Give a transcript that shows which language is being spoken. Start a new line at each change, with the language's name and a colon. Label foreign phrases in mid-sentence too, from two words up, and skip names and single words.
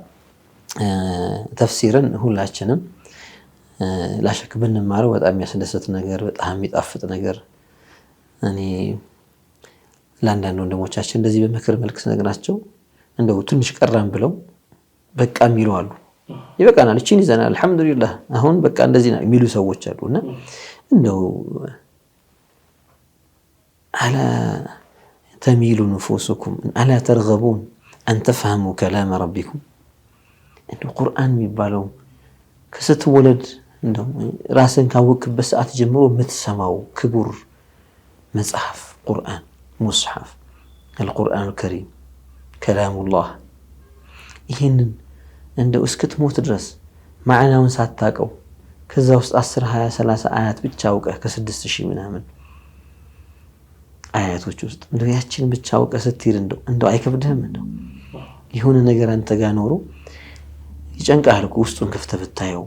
Amharic: ተፍሲርን ሁላችንም ላሸክ ብንማረው በጣም የሚያስደስት ነገር በጣም የሚጣፍጥ ነገር እኔ ለአንዳንድ ወንድሞቻችን እንደዚህ በምክር መልክ ስነግራቸው እንደው ትንሽ ቀራም ብለው በቃ የሚሉ አሉ ይበቃናል እቺን ይዘናል አልহামዱሊላህ አሁን በቃ እንደዚህ ነው የሚሉ ሰዎች አሉና እንደው
Arabic: على تميل نفوسكم ألا ترغبون أن تفهموا كلام ربكم إنه
Amharic: القرآن የሚባለው ከስትወለድ እንደው ራስን ካወቅበት ሰዓት ጀምሮ የምትሰማው ክቡር መጽሐፍ ቁርአን ሙስሐፍ
Arabic: القرآن الكريم كلام الله
Amharic: ይሄንን እንደው እስክትሞት ድረስ ማዕናውን ሳታቀው ከዛ ውስጥ 10 20 30 አያት ብቻ አውቀህ ከ6000 ምናምን አያቶች ውስጥ እንደው ያቺን ብቻ አውቀህ ስትሄድ እንደው አይከብድህም እንደው ይሁን ነገር አንተ ጋር ኖሮ ይጨንቃል እኮ ውስጡን ከፍተህ ብታየው